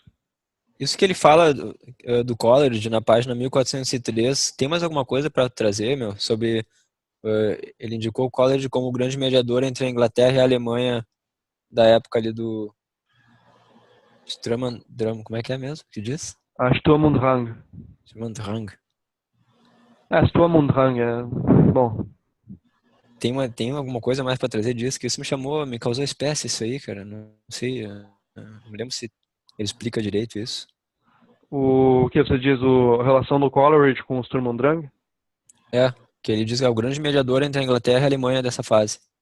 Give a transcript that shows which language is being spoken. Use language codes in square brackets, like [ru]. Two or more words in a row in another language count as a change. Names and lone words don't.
[pt] Isso que ele fala do Coleridge na página 1403, tem mais alguma coisa para trazer, meu? Sobre ele indicou o Coleridge como o grande mediador entre a Inglaterra e a Alemanha da época ali do como é que é mesmo que diz? Sturm und Drang. Sturm und Drang. Sturm und Drang, bom. Tem alguma coisa mais para trazer disso? Que isso me causou espécie isso aí, cara. Não sei, não lembro se ele explica direito isso. O que você diz, a relação do Coleridge com o Sturm und Drang? Que ele diz que é o grande mediador entre a Inglaterra e a Alemanha dessa fase.